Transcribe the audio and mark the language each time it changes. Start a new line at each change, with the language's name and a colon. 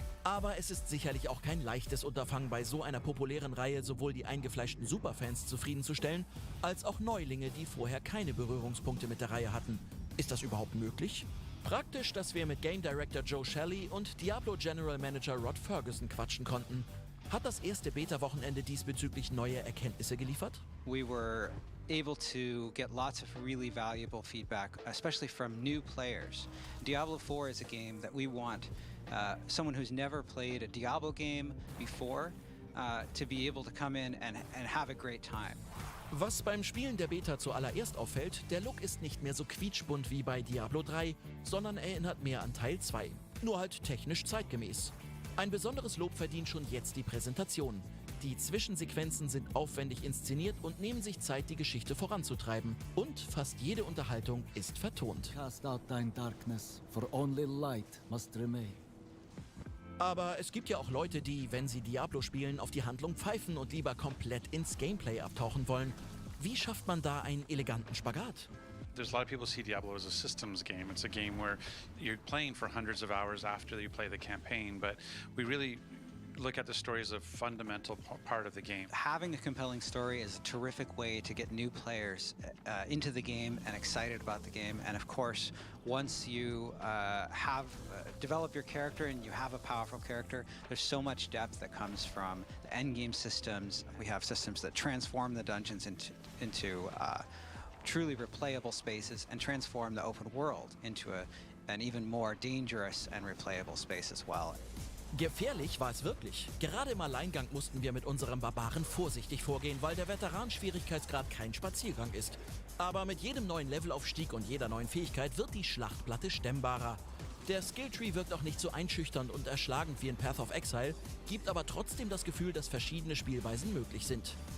German: Aber es ist sicherlich auch kein leichtes Unterfangen, bei so einer populären Reihe sowohl die eingefleischten Superfans zufriedenzustellen, als auch Neulinge, die vorher keine Berührungspunkte mit der Reihe hatten. Ist das überhaupt möglich? Praktisch, dass wir mit Game Director Joe Shelley und Diablo General Manager Rod Ferguson quatschen konnten. Hat das erste Beta-Wochenende diesbezüglich neue Erkenntnisse geliefert?
English: We were able to get lots of really valuable feedback, especially from new players. Diablo 4 is a game that we want someone who's never played a Diablo game before to be able to come in and have a great time.
German: Was beim Spielen der Beta zuallererst auffällt, der Look ist nicht mehr so quietschbunt wie bei Diablo 3, sondern erinnert mehr an Teil 2. Nur halt technisch zeitgemäß. Ein besonderes Lob verdient schon jetzt die Präsentation. Die Zwischensequenzen sind aufwendig inszeniert und nehmen sich Zeit, die Geschichte voranzutreiben. Und fast jede Unterhaltung ist vertont.
English: Cast out thine darkness, for only light must remain.
German: Aber es gibt ja auch Leute, die, wenn sie Diablo spielen, auf die Handlung pfeifen und lieber komplett ins Gameplay abtauchen wollen. Wie schafft man da einen eleganten Spagat?
English: There's a lot of people see Diablo as a systems game. It's a game where you're playing for hundreds of hours after you play the campaign, but we really look at the story as a fundamental part of the game. Having a compelling story is a terrific way to get new players into the game and excited about the game. And of course, once you have developed your character and you have a powerful character, there's so much depth that comes from the endgame systems. We have systems that transform the dungeons into truly replayable spaces and transform the open world into an even more dangerous and replayable space as well.
German: Gefährlich war es wirklich. Gerade im Alleingang mussten wir mit unserem Barbaren vorsichtig vorgehen, weil der Veteran-Schwierigkeitsgrad kein Spaziergang ist. Aber mit jedem neuen Levelaufstieg und jeder neuen Fähigkeit wird die Schlachtplatte stemmbarer. Der Skilltree wirkt auch nicht so einschüchternd und erschlagend wie in Path of Exile, gibt aber trotzdem das Gefühl, dass verschiedene Spielweisen möglich sind.